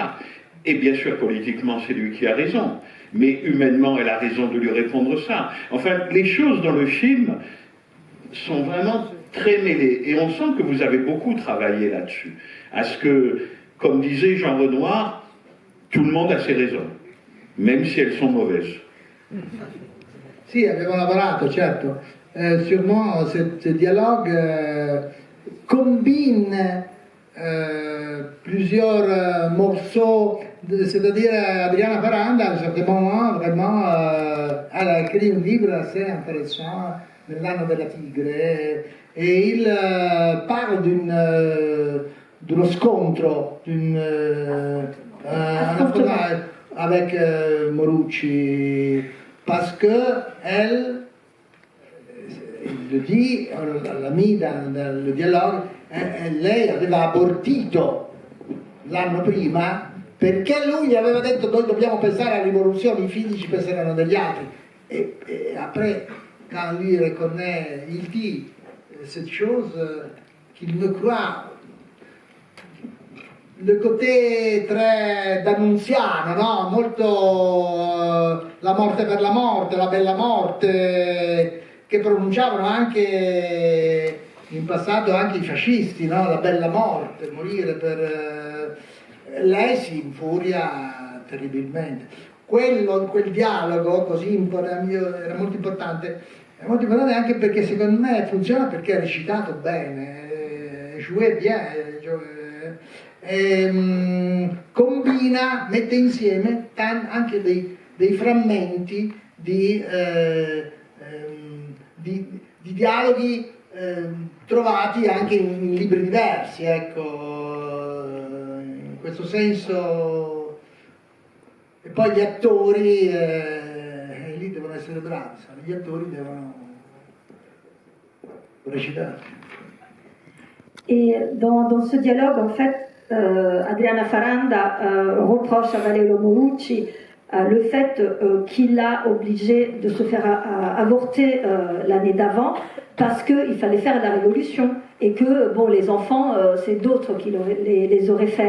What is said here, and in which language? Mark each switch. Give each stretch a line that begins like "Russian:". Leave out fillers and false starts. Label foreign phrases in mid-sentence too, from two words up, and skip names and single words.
French: » Et bien sûr, politiquement, c'est lui qui a raison, mais humainement, elle a raison de lui répondre ça. Enfin, les choses dans le film sont vraiment très mêlées, et on sent que vous avez beaucoup travaillé là-dessus. À ce que, comme disait Jean Renoir, tout le monde a ses raisons, même si elles sont mauvaises.
Italian: Sì, abbiamo lavorato, certo.
French: Sûrement, ce dialogue combine plusieurs morceaux, c'est-à-dire Adriana Ferranda, à un certain moment, vraiment, elle a écrit un livre assez intéressant,
Italian: Nell'anno della tigre,
French: et il parle d'
Italian: uno scontro,
French: avec Morucci, parce que elle, il le dit,
Italian: l'ha mis nel dialogo, lei aveva abortito l'anno prima perché lui gli aveva detto noi dobbiamo pensare alla rivoluzione, i figli ci penseranno degli altri.
French: Et après, quand lui reconnaît, il dit cette chose qu'il ne croit, le côté très d'annunziano, no?
Italian: Molto la morte per la morte, la bella morte, che pronunciavano anche in passato anche i fascisti, no? La bella morte, morire per... Lei si infuria terribilmente. Quel dialogo così era molto importante, È molto importante anche perché secondo me funziona perché è recitato bene,
French: joué bien,
Italian: combina, mette insieme anche dei frammenti di dialoghi trovati anche in libri diversi, ecco, in questo senso. E poi gli attori lì devono essere bravi, gli attori devono recitare.
French: Et dans ce dialogue, en fait, Adriana Faranda reproche à Valerio Morucci le fait qu'il l'a obligé de se faire avorter l'année d'avant parce qu'il fallait faire la révolution et que bon, les enfants, c'est d'autres qui les auraient fait.